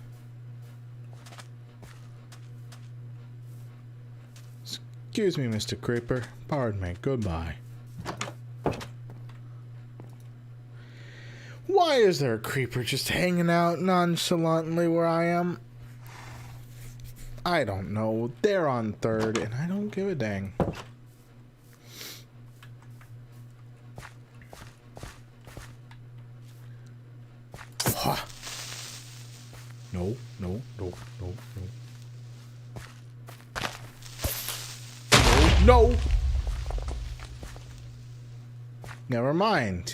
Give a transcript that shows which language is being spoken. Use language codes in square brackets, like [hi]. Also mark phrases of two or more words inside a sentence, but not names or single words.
[en] Excuse me, Mr. Creeper. Pardon me. Goodbye. Why is there a creeper just hanging out nonchalantly where I am? I don't know. They're on third, and I don't give a dang. Ha. No, no, no, no, no. No, no! Never mind.